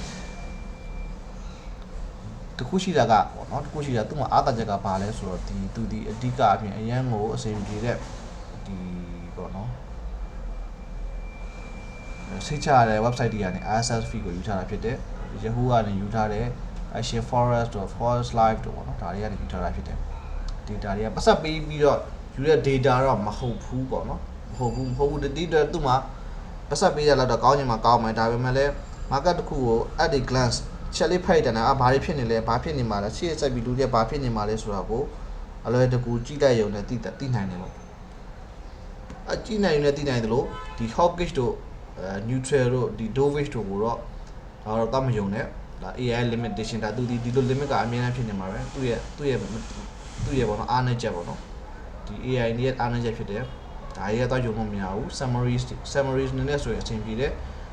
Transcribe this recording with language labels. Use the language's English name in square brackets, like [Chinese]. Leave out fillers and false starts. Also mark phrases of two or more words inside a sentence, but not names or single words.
[Burmese] တခုရှိတာကပေါ့နော်တခုရှိတာသူ့မှာအားသာချက်ကဘာလဲဆိုတော့ဒီသူဒီအဓိကအပြင်အရန်ကိုအဆင်ပြေတဲ့ဒီပေါ့နော်စိတ်ချရတဲ့ website တွေကနေ [English] RSS feed [Burmese] ကိုယူထားတာဖြစ်တယ် Yahoo ကနေယူထား တယ် Asian Forest Live တို့ပေါ့နော်ဒါတွေကနေယူထားတာဖြစ်တယ် data တွေကပတ်သက်ပြီးတော့ယူတဲ့ data တော့မဟုတ်ဘူးပေါ့နော်မဟုတ်ဘူးဒီတော့သူ့မှာပတ် သက်ပေးရတော့ကောင်းချင်မှကောင်းမယ်ဒါပေမဲ့လည်း market တစ်ခုကို [English] at a glance [Burmese] ချက်လေးဖိုက်တယ်နော်ဘာတွေဖြစ်နေလဲဘာဖြစ်နေ မှာလဲရှေ့ဆက်ပြီးလူတွေဘာဖြစ်နေမှာလဲဆိုတာကိုအလွယ်တကူကြည့်လိုက်ရုံနဲ့သိနိုင်တယ်ပေါ့အကြည့်နိုင်ရင်လည်းသိနိုင်တယ်လို့ဒီ hawkish တို့neutral တို့ဒီ dovish တို့ကိုတော့ဒါတော့မယုံနဲ့ဒါ [English] AI limitation [Burmese] ဒါသူဒီလို limit ကအများကြီးဖြစ်နေမှာပဲသူ့ရဲ့ပေါ့နော်အားနည်းချက်ပေါ့နော်ဒီ AI ရဲ့အားနည်းချက်ဖြစ်တယ်ဒါကြီးကတော့ယုံလို့မရဘူး summaries နည်းနည်းဆိုရင်အဆင်ပြေတယ်